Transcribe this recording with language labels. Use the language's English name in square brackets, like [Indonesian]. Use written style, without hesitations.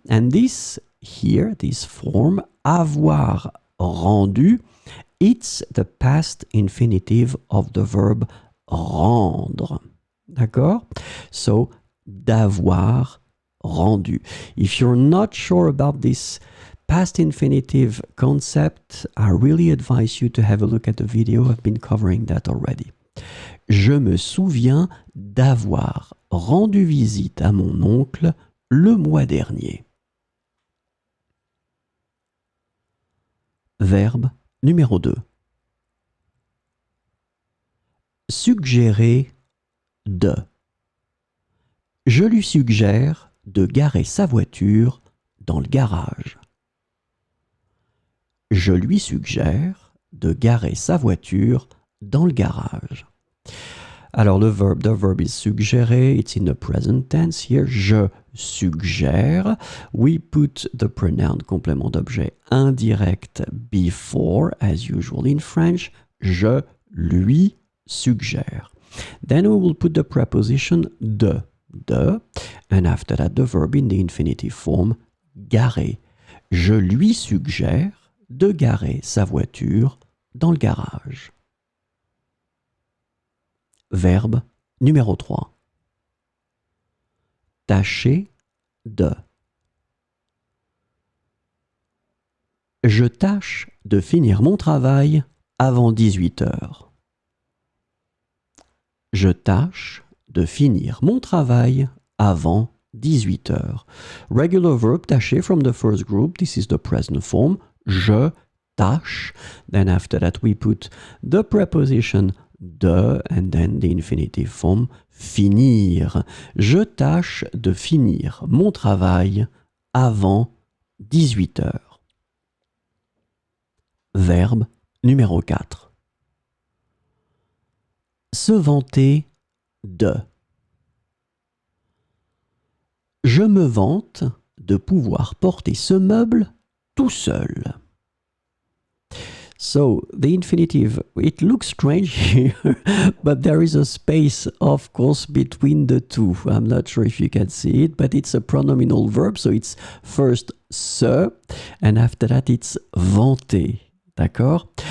[English] And this here, this form, [French] avoir rendu, [English] it's the past infinitive of the verb rendre. [French] D'accord? So, d'avoir rendu. [English] If you're not sure about this past infinitive concept, I really advise you to have a look at the video. I've been covering that already. [French] Je me souviens d'avoir rendu visite à mon oncle le mois dernier. Verbe numéro 2. Suggérer de. Je lui suggère de garer sa voiture dans le garage. Je lui suggère de garer sa voiture dans le garage. Alors [English] the verb is suggérer, it's in the present tense here. [French] Je suggère. [English] We put the pronoun [French] complément d'objet indirect [English] before, as usual in French. [French] Je lui suggère. [English] Then we will put the preposition de, and after that the verb in the infinitive form, garer. [French] Je lui suggère de garer sa voiture dans le garage. Verbe numéro 3. Tâcher de. Je tâche de finir mon travail avant 18 heures. Je tâche de finir mon travail avant 18 heures. [English] Regular verb tâcher from the first group. This is the present form. [French] Je tâche. [English] Then after that we put the preposition de and then the infinitive form finir. [French] Je tâche de finir mon travail avant 18 heures. Verbe numéro 4. Se vanter de. Je me vante de pouvoir porter ce meuble tout seul. [English] So, the infinitive, it looks strange here, but there is a space, of course, between the two. I'm not sure if you can see it, but it's a pronominal verb, so it's first se, and after that it's vanter. [French] D'accord?